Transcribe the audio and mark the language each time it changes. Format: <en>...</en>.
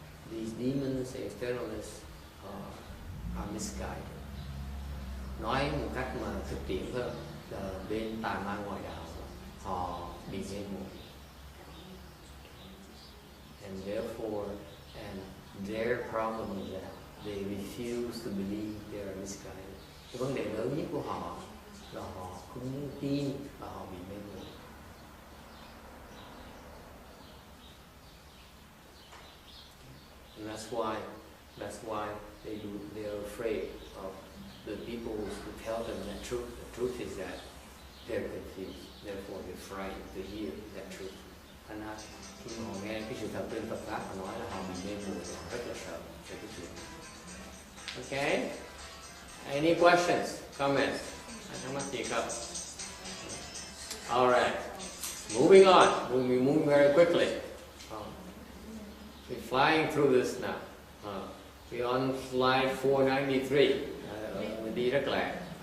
<en>These demons, externalists are misguided.</en> <vi>Nói một cách mà thực tiễn hơn là bên tà ma ngoại đạo họ bị mê muội.</vi> <en>And therefore, their problem is that they refuse to believe they are misguided.</en> <vi>Cái vấn đề lớn nhất của họ là họ không tin và họ bị mê muội.</vi> <en>And that's why That's why they're afraid of the people who tell them the truth. The truth is that they're confused. Therefore they're frightened to hear that truth.</en> <vi>Thành ra khi mà họ nghe cái sự thật trên Phật pháp họ nói là họ bị mê muội, họ rất là sợ về cái chuyện.</vi> <en>Okay? Any questions, comments?</en> <vi>Thắc mắc gì không?</vi> <en>All right. Moving on. We'll be moving very quickly. We're flying through this now. We're on slide 493.</en> <vi>Mình đi rất lẹ.</vi>